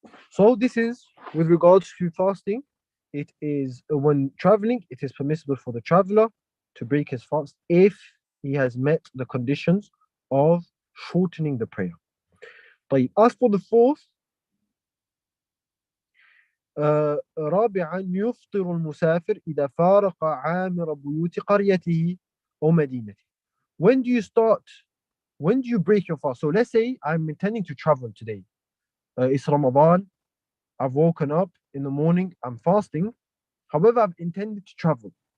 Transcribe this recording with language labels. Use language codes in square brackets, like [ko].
[en] So this is with regards to fasting. It is when traveling, it is permissible for the traveler to break his fast if he has met the conditions of shortening the prayer. طيب. As for the fourth, [ar] رابعا يفطر المسافر إذا فارق عامر بيوت قريته أو مدينته. [en] When do you break your fast? So let's say I'm intending to travel today. It's Ramadan. I've woken up in the morning. I'm fasting. However, I've intended to travel.